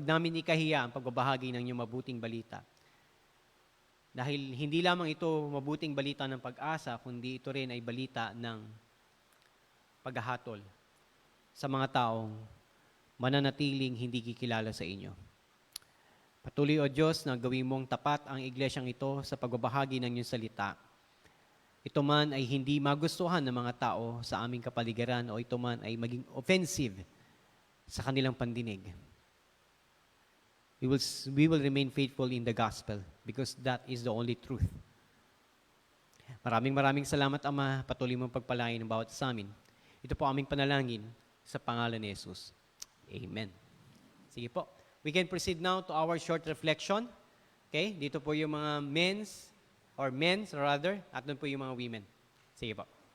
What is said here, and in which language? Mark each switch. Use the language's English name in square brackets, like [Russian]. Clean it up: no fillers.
[Filipino] Huwag namin ikahiya ang pagbabahagi ng iyong mabuting balita. Dahil hindi lamang ito mabuting balita ng pag-asa, kundi ito rin ay balita ng paghahatol sa mga taong mananatiling hindi kikilala sa inyo. Patuloy, O Diyos, na gawin mong tapat ang iglesyang ito sa pagbabahagi ng iyong salita. Ito man ay hindi magustuhan ng mga tao sa aming kapaligiran o ito man ay maging offensive sa kanilang pandinig. [English] We will remain faithful in the gospel because that is the only truth. [Filipino] Maraming salamat, Ama. Patuloy mong pagpalain ng bawat sa amin. Ito po aming panalangin sa pangalan ni Jesus. Amen. Sige po. [English] We can proceed now to our short reflection. [Filipino] Okay? Dito po yung mga men's, at doon po yung mga women. Sige po.